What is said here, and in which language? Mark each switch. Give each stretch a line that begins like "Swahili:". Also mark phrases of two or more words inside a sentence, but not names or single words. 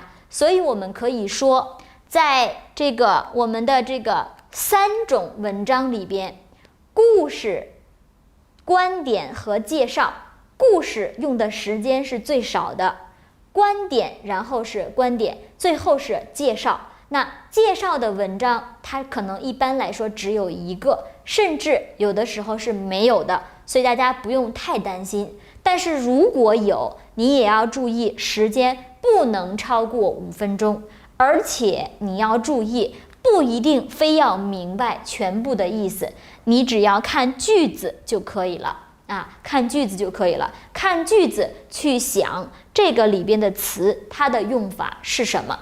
Chinese: 所以我們可以說，在我們的這個3種文章裡邊，故事、觀點和介紹，故事用的時間是最少的，觀點然後是觀點，最後是介紹。那介紹的文章它可能一般來說只有一個，甚至有的時候是沒有的，所以大家不用太擔心。但是如果有，你也要注意時間不能超過5分鐘，而且你要注意不一定非要明白全部的意思，你只要看句子就可以了啊，看句子就可以了，看句子去想這個裡邊的詞它的用法是什麼。